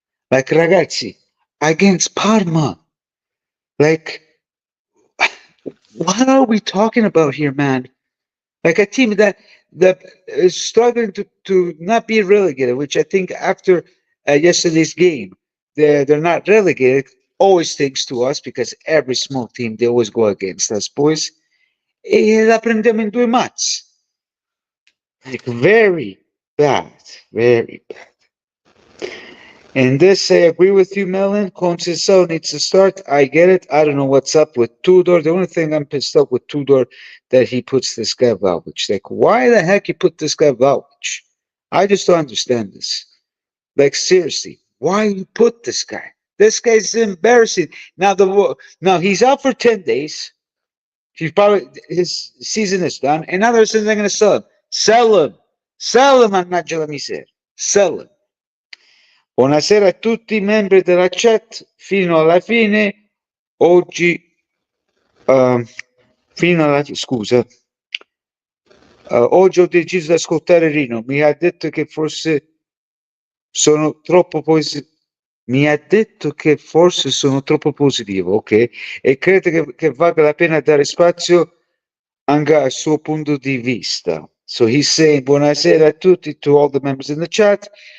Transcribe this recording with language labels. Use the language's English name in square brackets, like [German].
[English] Like ragazzi, against Parma. Like, what are we talking about here, man? Like a team that is struggling to not be relegated, which I think after yesterday's game, they're not relegated. Always thanks to us because every small team they always go against us, boys. [Italian] E la prendiamo in due mazzi. [English] Like very bad, very bad. And this, I agree with you, Melon. Conceição needs to start. I get it. I don't know what's up with Tudor. The only thing I'm pissed off with Tudor that he puts this guy Vlahovic. Like, why the heck you put this guy Vlahovic? I just don't understand this. Like, seriously, why you put this guy? This guy's embarrassing. Now he's out for 10 days. He's probably his season is done, and now they're saying they're going to sell him. Sell him. I'm not Miser. Sell him. [Italian] Buonasera a tutti i membri della chat. Fino alla fine, oggi, fino alla scusa, oggi ho deciso di ascoltare Rino. Mi ha detto che forse sono troppo positivo. Mi ha detto che forse sono troppo positivo, ok? E credo che valga la pena dare spazio anche al suo punto di vista. [English] So he's saying buonasera a tutti, to all the members in the chat.